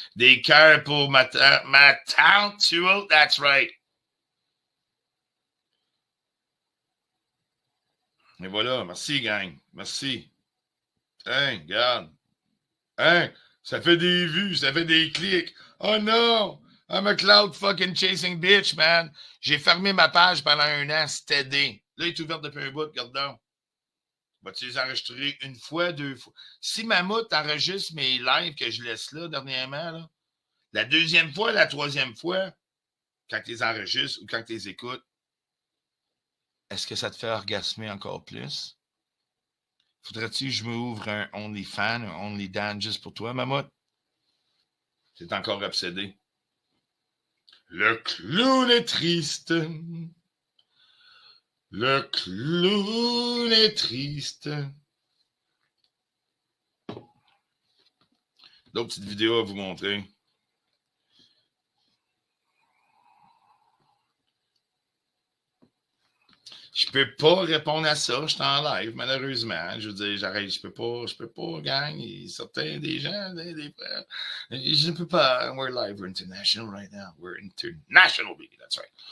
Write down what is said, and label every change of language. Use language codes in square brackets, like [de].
[fr] Des cœurs pour ma tante, tu vois? [en] That's right. [fr] Et voilà, merci, gang. Merci. Hein, regarde. Hein, ça fait des vues, ça fait des clics. Oh non! [en] I'm a cloud fucking chasing bitch, man. [fr] J'ai fermé ma page pendant 1 an, c'était aidé. Là, il est ouvert depuis un bout, regarde donc. Vas-tu les enregistrer 1 fois, 2 fois? Si Mammouth enregistre mes lives que je laisse là dernièrement, là, la 2e fois, la 3e fois, quand tu les enregistres ou quand tu les écoutes, est-ce que ça te fait orgasmer encore plus? Faudrait-tu que je m'ouvre un OnlyFans, un OnlyDan juste pour toi, Mammouth? C'est encore obsédé. Le clown est triste. Le clown est triste. D'autres petites vidéos à vous montrer. Je peux pas répondre à ça, je suis en live, malheureusement. Je veux dire, j'arrête, je peux pas, gang. Certains des gens, des frères, je ne peux pas. [en] We're live, we're international right now. We're international, baby, that's right.